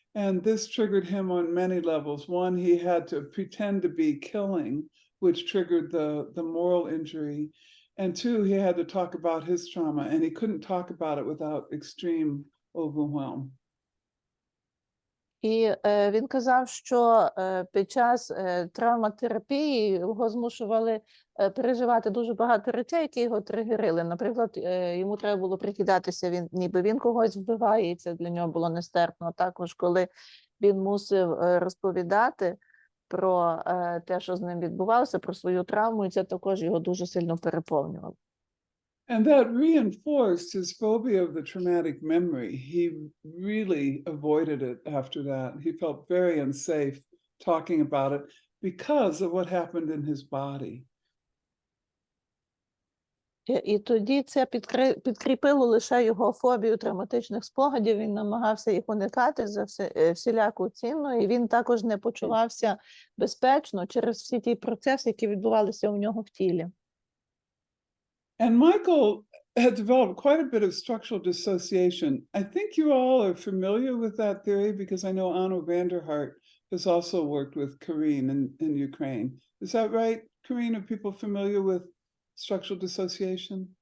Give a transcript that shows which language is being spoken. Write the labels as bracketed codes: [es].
[en] And this triggered him on many levels. One, he had to pretend to be killing, which triggered the moral injury. And two, he had to talk about his trauma, and he couldn't talk about it without extreme overwhelm. [uk] І він казав, що під час травматерапії його змушували переживати дуже багато речей, які його тригерили. Наприклад, йому треба було прикидатися, ніби він когось вбиває, і це для нього було нестерпно. Також, коли він мусив розповідати про те, що з ним відбувалося, про свою травму, і це також його дуже сильно переповнювало. [en] And that reinforced his phobia of the traumatic memory. He really avoided it after that. He felt very unsafe talking about it because of what happened in his body. [uk] І тоді це підкріпило лише його фобію травматичних спогадів. Він намагався їх уникати за всіляку ціну, і він також не почувався безпечно через всі ті процеси, які відбувалися у нього в тілі. [en] And Michael had developed quite a bit of structural dissociation. I think you all are familiar with that theory because I know Anna Vanderhart has also worked with Karine in Ukraine. Is that right, Karine? Are people familiar with structural dissociation?